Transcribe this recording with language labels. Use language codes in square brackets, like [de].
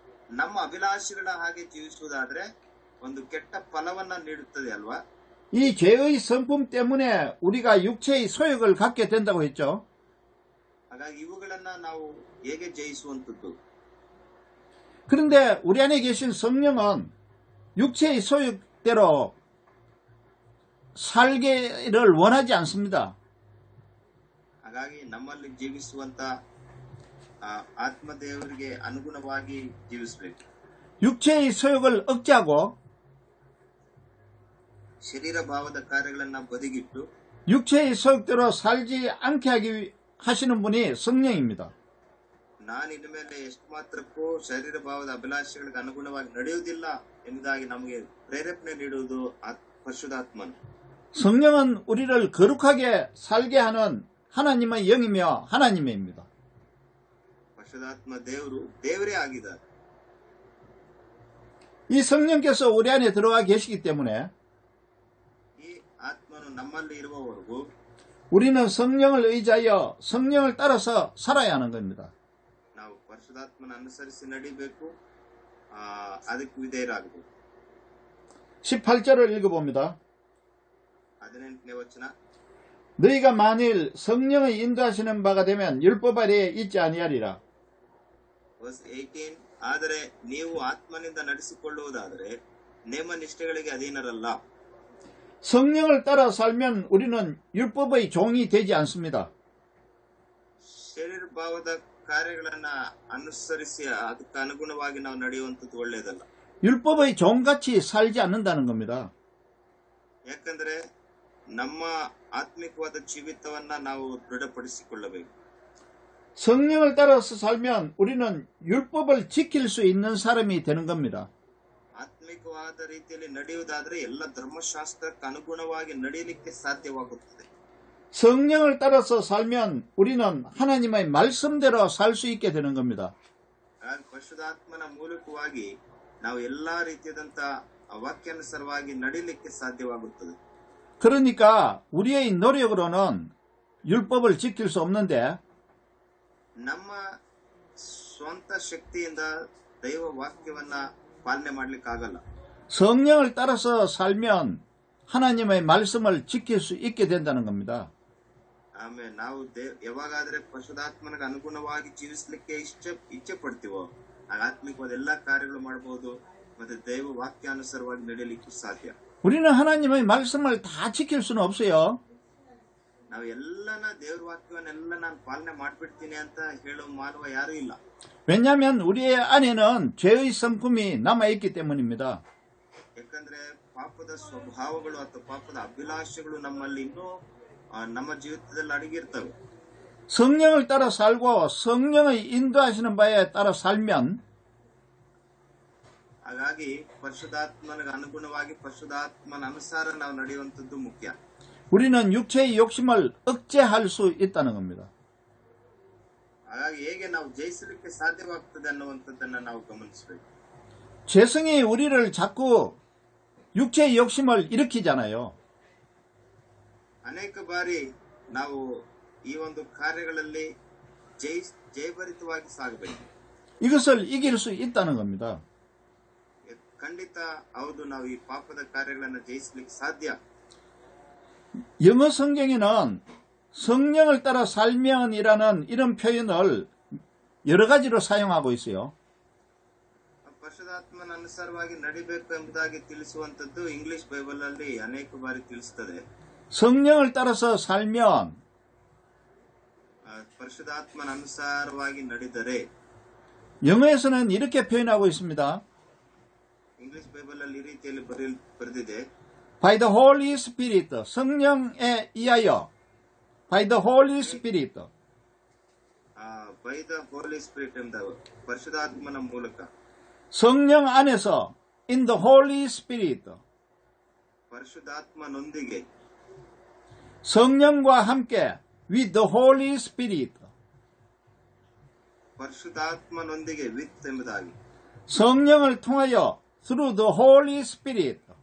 [kn] ನಮ್ಮ ಅಭಿಲಾಷೆಗಳ ಹಾಗೆ ಜೀವಿಸುವುದಾದ್ರೆ ಒಂದು ಕೆಟ್ಟ ಫಲವನ್ನ ನೀಡುತ್ತದೆ ಅಲ್ವಾ. [ko] 이 죄의 성품 때문에 우리가 육체의 소욕을 갖게 된다고 했죠. [kn] ಹಾಗಾಗಿ ಇವುಗಳನ್ನ ನಾವು ಹೇಗೆ ಜಯಿಸುವಂತದ್ದು? [ko] 그런데 우리 안에 계신 성령은 육체의 소욕대로 살기를 원하지 않습니다. [kn] ಹಾಗಾಗಿ ನಮ್ಮಲ್ಲಿ ಜೀವಿಸುವಂತ ಆತ್ಮದೇವರಿಗೆ ಅನುಗುಣವಾಗಿ ಜೀವಿಸಬೇಕು. [ko] 육체의 소욕을 억제하고 [kn] ಶರೀರ ಭಾವದ ಕಾರ್ಯಗಳನ್ನ ಬದಿಗಿಟ್ಟು [ko] 육체의 소욕대로 살지 않게 하시는 분이 성령입니다. [kn] ನಾನು ಇನ್ನು ಮೇಲೆ ಎಷ್ಟು ಮಾತ್ರಕ್ಕೂ ಶರೀರ ಭಾವದ ಅಭಿಲಾಷೆಗಳಿಗೆ ಅನುಗುಣವಾಗಿ ನಡೆಯುವುದಿಲ್ಲ ಎಂಬುದಾಗಿ ನಮಗೆ ಪ್ರೇರೇಪಣೆ ನೀಡುವುದು ಪರಿಶುದ್ಧಾತ್ಮನು. [ko] 성령은 우리를 거룩하게 살게 하는 하나님의 영이며 하나님입니다. [kn] ಪರಿಶುದ್ಧಾತ್ಮ ದೇವರೇ ಆಗಿದ್ದಾರೆ. [ko] 이 성령께서 우리 안에 들어와 계시기 때문에 [kn] ಈ ಆತ್ಮನು ನಮ್ಮಲ್ಲಿ ಇರುವವರೆಗೂ [ko] 우리는 성령을 의지하여 성령을 따라서 살아야 하는 겁니다. [kn] ನಾವು ಪರಿಶುದ್ಧಾತ್ಮನ ಅನುಸರಿಸಿ ನಡಿಬೇಕು, ಅದಕ್ಕೆ ವಿಧೇಯರಾಗಬೇಕು. [ko] 18절을 읽어봅니다. [kn] 18ನೇ ವಚನ. [ko] 너희가 만일 성령의 인도하시는 바가 되면 율법 아래에 있지 아니하리라. [en] Verse 18. [kn] ಆದರೆ ನೀವು ಆತ್ಮನಿಂದ ನಡೆಸಿಕೊಳ್ಳುವುದಾದರೆ ನೇಮ ನಿಷ್ಠೆಗಳಿಗೆ ಅಧೀನರಲ್ಲ. [ko] 성령을 따라 살면 우리는 율법의 종이 되지 않습니다. [kn] ಶರೀರ ಭಾವದ ಕಾರ್ಯಗಳನ್ನ ಅನುಸರಿಸಿ ಅದಕ್ಕೆ ಅನುಗುಣವಾಗಿ ನಾವು ನಡೆಯುವಂಥದ್ದು ಒಳ್ಳೆಯದಲ್ಲ. [ko] 율법의 종같이 살지 않는다는 겁니다. [kn] ಯಾಕಂದ್ರೆ ನಮ್ಮ ಆತ್ಮಿಕವಾದ ಜೀವಿತವನ್ನ ನಾವು ದೃಢಪಡಿಸಿಕೊಳ್ಳಬೇಕು. [ko] 성령을 따라서 살면 우리는 율법을 지킬 수 있는 사람이 되는 겁니다. [kn] ಆತ್ಮಿಕವಾದ ರೀತಿಯಲ್ಲಿ ನಡೆಯುವುದಾದ್ರೆ ಎಲ್ಲ ಧರ್ಮಶಾಸ್ತ್ರಕ್ಕೆ ಅನುಗುಣವಾಗಿ ನಡೆಯಲಿಕ್ಕೆ ಸಾಧ್ಯವಾಗುತ್ತದೆ. [ko] 성령을 따라서 살면 우리는 하나님의 말씀대로 살 수 있게 되는 겁니다. [kn] ಪರಿಶುದ್ಧಾತ್ಮನ ಮೂಲಕವಾಗಿ ನಾವು ಎಲ್ಲಾ ರೀತಿಯಾದಂತ ವಾಕ್ಯಾನುಸಾರವಾಗಿ ನಡೆಯಲಿಕ್ಕೆ ಸಾಧ್ಯವಾಗುತ್ತದೆ. [ko] 그러니까 우리의 노력으로는 율법을 지킬 수 없는데 [kn] ನಮ್ಮ ಸ್ವಂತ ಶಕ್ತಿಯಿಂದ ದೈವ ವಾಕ್ಯವನ್ನ ಪಾಲನೆ ಮಾಡ್ಲಿಕ್ಕಾಗಲ್ಲ. [ko] 성령을 따라서 살면 하나님의 말씀을 지킬 수 있게 된다는 겁니다. [kn] ಆಮೇಲೆ ನಾವು ಯಾವಾಗಾದ್ರೆ ಪರಿಶುದ್ಧಾತ್ಮನಿಗೆ ಅನುಗುಣವಾಗಿ ಜೀವಿಸಲಿಕ್ಕೆ ಇಚ್ಛೆ ಪಡ್ತೀವೋ ಆಗ ಆತ್ಮಿಕವಾದ ಎಲ್ಲಾ ಕಾರ್ಯಗಳು ಮಾಡಬಹುದು ಮತ್ತೆ ದೈವ ವಾಕ್ಯಾನುಸಾರವಾಗಿ ನಡೆಯಲಿಕ್ಕೆ ಸಾಧ್ಯ. [ko] 우리는 하나님의 말씀을 다 지킬 수는 없어요. [kn] ನಾವು ಎಲ್ಲನ ದೇವ್ರ ವಾಕ್ಯವನ್ನೆಲ್ಲ ನಾನು ಪಾಲನೆ ಮಾಡ್ಬಿಡ್ತೀನಿ ಅಂತ ಹೇಳೋ ಮಾನವ ಯಾರು ಇಲ್ಲ. [ko] 왜냐하면 우리의 안에는 죄의 성품이 남아있기 때문입니다. [kn] ಯಾಕಂದ್ರೆ ಪಾಪದ ಸ್ವಭಾವಗಳು ಅಥವಾ ಪಾಪದ ಅಭಿಲಾಷೆಗಳು ನಮ್ಮಲ್ಲಿ ಇನ್ನೂ ನಮ್ಮ ಜೀವಿತದಲ್ಲಿ ಅಡಗಿರ್ತವೆ. [ko] 성령을 따라 살고 성령의 인도하시는 바에 따라 살면 [kn] ಹಾಗಾಗಿ ಪರಿಶುದ್ಧಾತ್ಮನಿಗೆ ಅನುಗುಣವಾಗಿ ಪರಿಶುದ್ಧಾತ್ಮನ ಅನುಸಾರ ನಾವು ನಡೆಯುವಂಥದ್ದು ಮುಖ್ಯ. [ko] 우리는 육체의 욕심을 억제할 수 있다는 겁니다. [kn] ಹಾಗಾಗಿ ಹೇಗೆ ನಾವು ಜಯಿಸಲಿಕ್ಕೆ ಸಾಧ್ಯವಾಗ್ತದೆ ಅನ್ನುವಂಥದ್ದನ್ನ ನಾವು ಗಮನಿಸಬೇಕು. [ko] 죄성이 우리를 자꾸 육체의 욕심을 일으키잖아요. [kn] ಅನೇಕ ಬಾರಿ ನಾವು ಈ ಒಂದು ಕಾರ್ಯಗಳಲ್ಲಿ ಜಯಭರಿತವಾಗಿ ಸಾಗಬೇಕು. [ko] 이것을 이길 수 있다는 겁니다. [kn] ಖಂಡಿತ ಹೌದು, ನಾವು ಈ ಪಾಪದ ಕಾರ್ಯಗಳನ್ನು ಜಯಿಸಲಿಕ್ಕೆ ಸಾಧ್ಯ. [ko] 영어 성경에는 성령을 따라 살면이라는 이런 표현을 여러 가지로 사용하고 있어요. [kn] ಪರಿಶುದ್ಧಾತ್ಮನ ಅನುಸಾರವಾಗಿ ನಡಿಬೇಕು ಎಂಬುದಾಗಿ ತಿಳಿಸುವಂತದ್ದು ಇಂಗ್ಲಿಷ್ ಬೈಬಲ್ ಅಲ್ಲಿ ಅನೇಕ ಬಾರಿ ತಿಳಿಸುತ್ತದೆ. [ko] 성령을 따라서 살면 [kn] ಪರಿಶುದ್ಧಾತ್ಮನ ಅನುಸಾರವಾಗಿ ನಡೆದರೆ [ko] 영어에서는 이렇게 표현하고 있습니다. [kn] ಇಂಗ್ಲಿಷ್ ಬೈಬಲ್ ಅಲ್ಲಿ ಈ ರೀತಿಯಲ್ಲಿ ಬರೆದಿದೆ. [en] By the Holy Spirit, [ko] 성령에 의하여. [en] By the Holy Spirit. By the Holy Spirit [kn] ಎಂಬ ಪರಿಶುದ್ಧಾತ್ಮನ ಮೂಲಕ. [ko] 성령 안에서 [en] in the Holy Spirit. [kn] ಪರಿಶುದ್ಧಾತ್ಮನೊಂದಿಗೆ. [ko] 성령과 함께 [en] with the Holy Spirit. [kn] ಪರಿಶುದ್ಧಾತ್ಮನೊಂದಿಗೆ with ಎಂಬುದಾಗಿ. [ko] 성령을 통하여 [en] through the Holy Spirit.